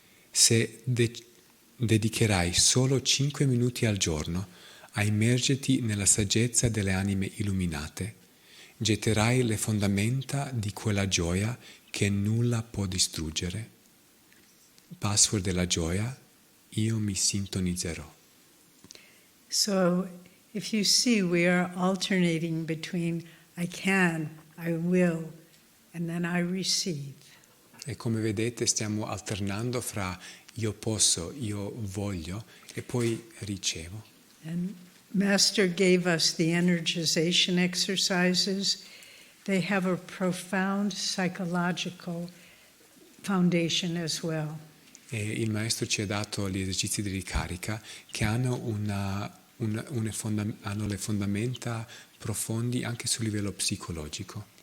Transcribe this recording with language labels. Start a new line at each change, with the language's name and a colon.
Italian: Se dedicherai solo 5 minuti al giorno a immergerti nella saggezza delle anime illuminate, getterai le fondamenta di quella gioia che nulla può distruggere. Password della gioia, io mi sintonizzerò.
English: So if you see, we are alternating between I can, I will, and then I receive.
Italian: E come vedete stiamo alternando fra io posso, io voglio e poi ricevo.
English: And Master gave us the energization exercises. They have a profound psychological foundation as well.
Italian: E il maestro ci ha dato gli esercizi di ricarica che hanno hanno le fondamenta profondi anche sul livello psicologico.